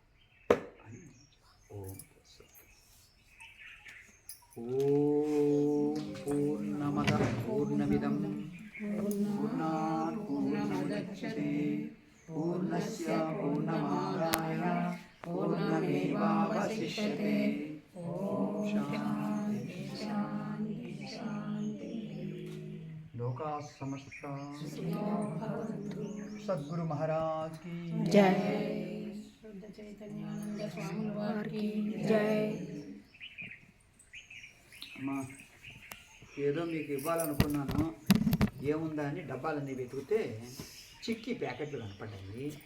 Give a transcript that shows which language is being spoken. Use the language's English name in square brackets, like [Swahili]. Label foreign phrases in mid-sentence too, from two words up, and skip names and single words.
[Sanskrit] ఓం పూర్ణమదః పూర్ణమిదం పూర్ణాత్ పూర్ణముదచ్యతే పూర్ణస్య పూర్ణమాదాయ పూర్ణమేవావశిష్యతే. ఓం శాంతి శాంతి. लोका समस्ता [Hindi] सद्गुरु महाराज की जय. [Telugu] శుద్ధ చైతన్యానంద స్వామి వారి జయ. అమ్మా, ఏదో మీకు ఇవ్వాలనుకున్నాను, ఏముందా అని డబ్బాలన్నీ వెతికితే చిక్కీ ప్యాకెట్లు కనపడ్డాయి.